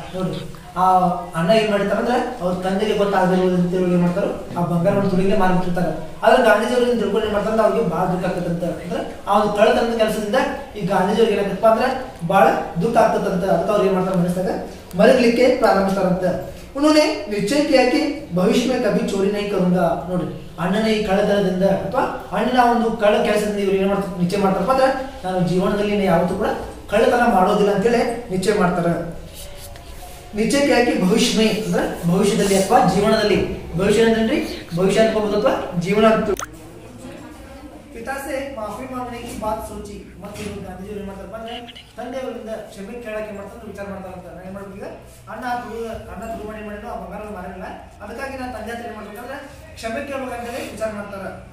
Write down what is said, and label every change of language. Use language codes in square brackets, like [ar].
[kn] ನೋಡಿ ಆ ಅಣ್ಣ ಏನ್ ಮಾಡ್ತಾರ ಅಂದ್ರೆ ಅವ್ರ ತಂದೆಗೆ ಗೊತ್ತಾಗದಿರೋದು ಏನ್ ಮಾಡ್ತಾರೋ ಆ ಬಂಗಾರವನ್ನು ತುಳಿಗೆ ಮಾರ್ಬಿಟ್ಟಿರ್ತಾರೆ. ಆದ್ರೆ ಗಾಂಧೀಜಿಯವ್ರು ತಿಳ್ಕೊಂಡು ಏನ್ ಮಾಡ್ತಾರೆ ಅವ್ರಿಗೆ ಬಹಳ ದುಃಖ ಆಗ್ತದಂತ. ಅಂದ್ರೆ ಆ ಒಂದು ಕಳ್ಳತನದ ಕೆಲಸದಿಂದ ಈ ಗಾಂಧೀಜಿಯವ್ರಿಗೆ ಏನಾಗತ್ತಪ್ಪ ಅಂದ್ರೆ ಬಹಳ ದುಃಖ ಆಗ್ತದಂತ. ಅದಕ್ಕೆ ಅವ್ರು ಏನ್ ಮಾಡ್ತಾರೆ ಮನಸ್ಸಾಗ ಮಲಗಲಿಕ್ಕೆ ಪ್ರಾರಂಭಿಸ್ತಾರಂತ. [hi] उन्होंने निश्चय किया कि भविष्य में कभी चोरी नहीं करूंगा. [kn] ನೋಡಿ ಅಣ್ಣನ ಈ ಕಳ್ಳತನದಿಂದ ಅಥವಾ ಅಣ್ಣನ ಒಂದು ಕಳ್ಳ ಕೆಲಸದಿಂದ ಇವ್ರು ಏನ್ ಮಾಡ್ತಾರೆ ನಿಶ್ಚಯ ಮಾಡ್ತಾರಪ್ಪ ಅಂದ್ರೆ ನಾನು ಜೀವನದಲ್ಲಿ ಯಾವತ್ತೂ ಕೂಡ ಕಳ್ಳತನ ಮಾಡೋದಿಲ್ಲ ಅಂತೇಳಿ ನಿಶ್ಚಯ ಮಾಡ್ತಾರೆ. ನಿಶ್ಚಯ [hi] किया कि भविष्य में [kn] ಅಂದ್ರೆ ಭವಿಷ್ಯದಲ್ಲಿ ಅಥವಾ ಜೀವನದಲ್ಲಿ [hi] भविष्य [kn] ಅಂದ್ರೆ [hi] भविष्य अनुभव [kn] ಅಥವಾ [hi] जीवन पिता से माफी मांगने की बात सोची [kn] ಮತ್ತೆ ಗಾಂಧೀಜಿ ಏನು ಮಾಡ್ತಾರಪ್ಪ ಅಂದ್ರೆ ತಂದೆಯವರಿಂದ ಕ್ಷಮೆ ಕೇಳಕ್ಕೆ ಮಾಡ್ತಾರೆ ವಿಚಾರ ಮಾಡ್ತಾರಂತ ನಾನು ಏನು ಮಾಡ್ಬೇಕು ಈಗ ಅಣ್ಣ ದುರ್ಮಣಿ ಮಾಡಿದ್ರು ಆ ಬಂಗಾರ ಮಾರಿಲ್ಲ ಅದಕ್ಕಾಗಿ ನಾನು ತಂದೆ ಹತ್ರ ಏನು ಮಾಡ್ಬೇಕಂದ್ರೆ ಕ್ಷಮೆ ಕೇಳಬೇಕಂತೇಳಿ ವಿಚಾರ ಮಾಡ್ತಾರೆ